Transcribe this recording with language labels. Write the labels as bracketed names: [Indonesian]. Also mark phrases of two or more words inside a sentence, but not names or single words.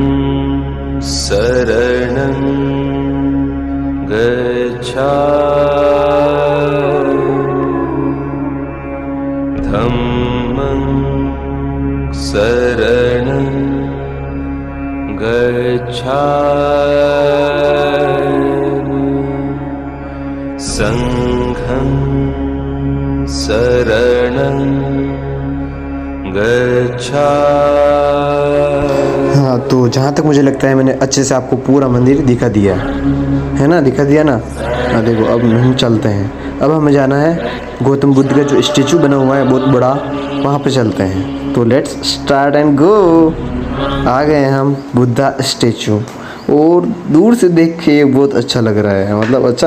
[Pali] शरणं गच्छामि धम्मं शरणं गच्छामि संघं शरणं गच्छामि। [Hindi] हाँ, तो जहाँ तक मुझे लगता है मैंने अच्छे से आपको पूरा मंदिर दिखा दिया है ना, दिखा दिया ना। हाँ देखो, अब हम चलते हैं। अब हमें जाना है गौतम बुद्ध का जो स्टेचू बना हुआ है बहुत बड़ा, वहाँ पे चलते हैं। [English] तो let's start and go. [Hindi] आ गए हम बुद्धा स्टेचू, और दूर से देख के बहुत अच्छा लग रहा है, मतलब अच्छा।